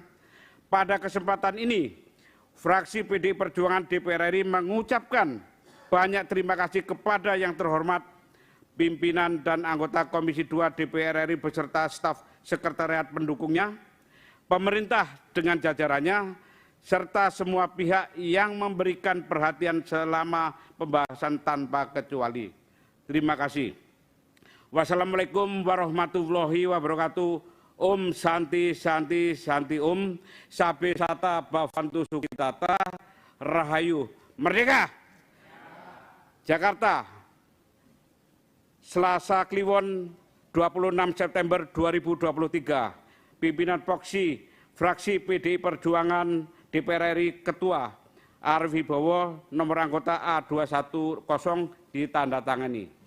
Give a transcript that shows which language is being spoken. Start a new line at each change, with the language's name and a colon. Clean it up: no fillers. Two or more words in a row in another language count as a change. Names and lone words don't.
Indonesian: Pada kesempatan ini, fraksi PDI Perjuangan DPR RI mengucapkan banyak terima kasih kepada yang terhormat pimpinan dan anggota Komisi 2 DPR RI beserta staf sekretariat pendukungnya, pemerintah dengan jajarannya, serta semua pihak yang memberikan perhatian selama pembahasan tanpa kecuali. Terima kasih.
Arabic: Wassalamualaikum warahmatullahi wabarakatuh.
Sanskrit: Om Santi Santi Santi Om. Sabe Sata Bhavantu Sukitata.
Indonesian: Rahayu. Merdeka! Jakarta, Selasa Kliwon 26 September 2023. Pimpinan Poksi, Fraksi PDI Perjuangan DPR RI Ketua Arief Wibowo, nomor anggota A210 ditandatangani.